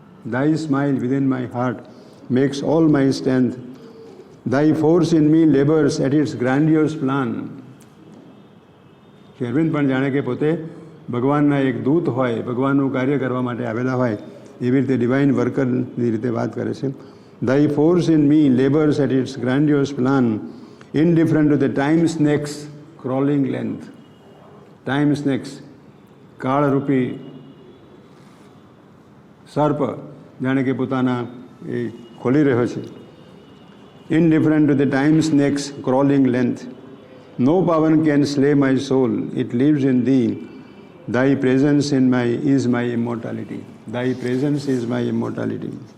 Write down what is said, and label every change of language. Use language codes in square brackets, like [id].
[en] Thy smile within my heart makes all my strength. Thy force in me labors at its grandiose plan. [gu] Shri Arvind પણ જાણે કે પોતે ભગવાનના એક દૂત હોય, ભગવાનનું કાર્ય કરવા માટે આવેલા હોય, એવી રીતે ડિવાઇન વર્કરની રીતે વાત કરે છે. [en] Thy force in me labors at its grandiose plan, indifferent to the time snake's crawling length. Time snakes, [gu] કાળરૂપી સર્પ જાણે કે પોતાના એ ખોલી રહ્યો છે. [en] Indifferent to the time snake's crawling length. No power can slay my soul, it lives in thee. Thy presence is my immortality. Thy presence is my immortality.